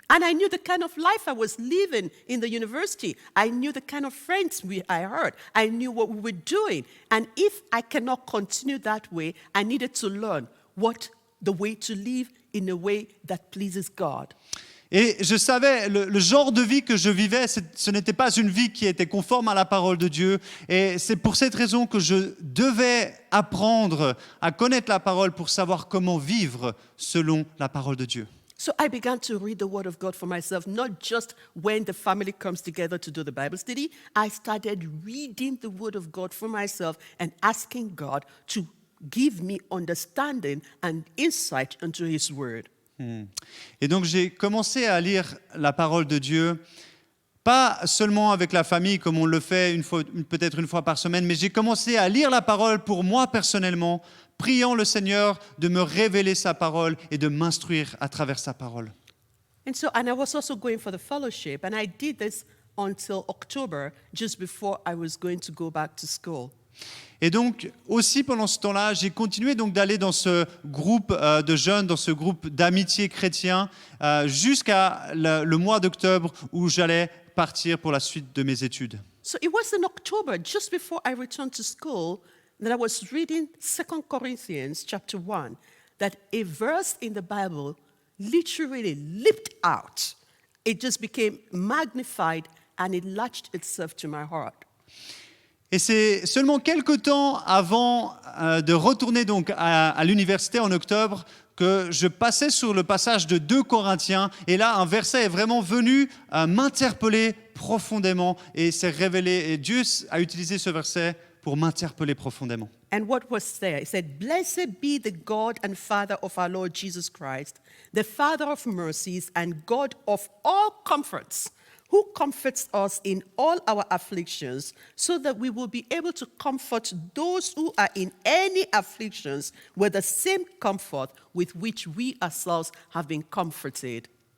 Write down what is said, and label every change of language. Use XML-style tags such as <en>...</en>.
<en>And I knew the kind of life I was living in the university. I knew the kind of friends I heard. I knew what we were doing. And if I cannot continue that way, I needed to learn the way to live in a way that pleases God.</en> <fr>Et je savais, le genre de vie que je vivais, ce n'était pas une vie qui était conforme à la parole de Dieu. Et c'est pour cette raison que je devais apprendre à connaître la parole pour savoir comment vivre selon la parole de Dieu.</fr> <en>So I began to read the Word of God for myself, not just when the family comes together to do the Bible study. I started reading the Word of God for myself and asking God to give me understanding and insight into His Word.</en> <fr>Et donc j'ai commencé à lire la parole de Dieu, pas seulement avec la famille comme on le fait peut-être une fois par semaine, mais j'ai commencé à lire la parole pour moi personnellement, priant le Seigneur de me révéler sa parole et de m'instruire à travers sa parole.</fr> <en>And I was also going for the fellowship, and I did this until October, just before I was going to go back to school.</en> <fr>Et donc, aussi pendant ce temps-là, j'ai continué donc d'aller dans ce groupe de jeunes, dans ce groupe d'amitié chrétien, jusqu'à le mois d'octobre où j'allais partir pour la suite de mes études.</fr> <en>So it was in October, just before I returned to school, that I was reading 2 Corinthians chapter 1, that a verse in the Bible literally leaped out. It just became magnified and it latched itself to my heart.</en> <fr>Et c'est seulement quelques temps avant de retourner donc à l'université en octobre que je passais sur le passage de 2 Corinthiens. Et là, un verset est vraiment venu m'interpeller profondément et s'est révélé. Et Dieu a utilisé ce verset pour m'interpeller profondément.</fr> <en>And what was there? It said, "Blessed be the God and Father of our Lord Jesus Christ, the Father of mercies and God of all comforts, who comforts us in all our afflictions, so that we will be able to comfort those who are in any afflictions with the same comfort with which we ourselves have been comforted."</en>